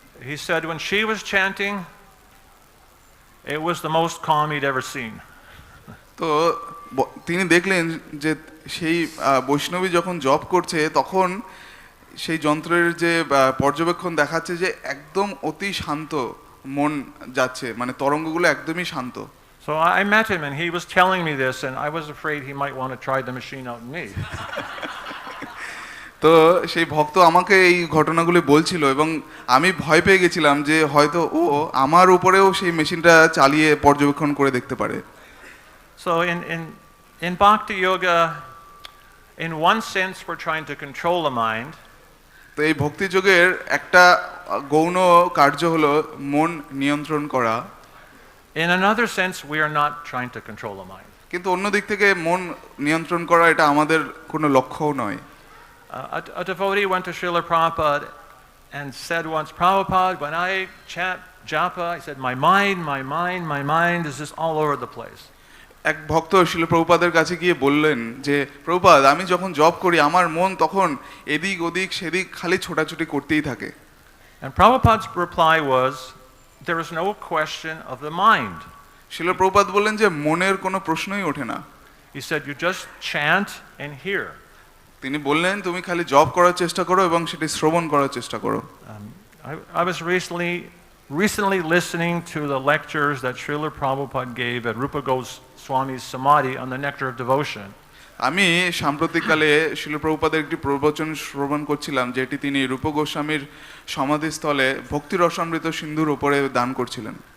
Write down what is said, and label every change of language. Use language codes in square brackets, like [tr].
[en] He said when she was chanting, it was the most calm he'd ever seen. [bn] তো তিনি দেখলেন যে সেই বৈষ্ণবী যখন জব করছে তখন সেই যন্ত্রের যে পর্যবেক্ষণ দেখাচ্ছে যে একদম অতি শান্ত মন যাচ্ছে, মানে তরঙ্গগুলো একদমই শান্ত। [en] So I met him and he was telling me this and I was afraid he might want to try the machine out on me. [bn] তো সেই ভক্ত আমাকে এই ঘটনাগুলি বলছিল এবং আমি ভয় পেয়ে গেছিলাম যে হয়তো ও আমার উপরেও সেই মেশিনটা চালিয়ে পর্যবেক্ষণ করে দেখতে পারে। [en] So in bhakti yoga, in one sense we're trying to control the mind. [bn] তো এই ভক্তি যোগের একটা গৌণ কার্য হলো মন নিয়ন্ত্রণ করা। [en] In another sense we are not trying to control the mind. [bn] কিন্তু অন্য দিক থেকে মন নিয়ন্ত্রণ করা এটা আমাদের কোনো লক্ষ্যও নয়। [en] A devotee went to Srila Prabhupada and said once, Prabhupada, when I chant japa, he said, my mind is just all over the place. [bn] এক ভক্ত শিল প্রভুপাদের কাছে গিয়ে বললেন যে প্রভুপাদ, আমি যখন জব করি আমার মন তখন এদিক ওদিক সেদিক খালি ছোটাছুটি করতেই থাকে। [en] And Prabhupada's reply was, there is no question of the mind. [bn] শিল প্রভুপাদ বললেন যে মনের কোনো প্রশ্নই ওঠে না। [en] He said, you just chant and hear. [bn] তিনি বললেন তুমি খালি জব করার চেষ্টা করো এবং সেটি শ্রবণ করার চেষ্টা করো। [en] I was recently listening to the lectures that Srila Prabhupada gave at Rupa Goswami's Samadhi on the nectar of devotion. [bn] আমি সাম্প্রতিককালে শিল প্রভুপাদের একটি প্রবচন শ্রবণ করছিলাম যেটি তিনি রূপ গোস্বামীর সমাধিস্থলে ভক্তি রসামৃত সিন্ধুর উপরে দান করছিলেন।